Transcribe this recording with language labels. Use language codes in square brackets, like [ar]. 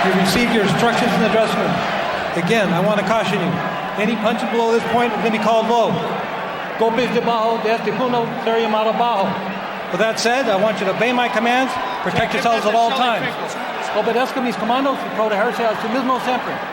[en] Receive your instructions in the dressing room. Again, I want to caution you. Any punches below this point are going to be called low. [es] Golpes debajo de este punto será llamado bajo. [en] With that said, I want you to obey my commands, protect yourselves at all times. [es] Obedezca mis comandos y protegerse a sí mismo siempre.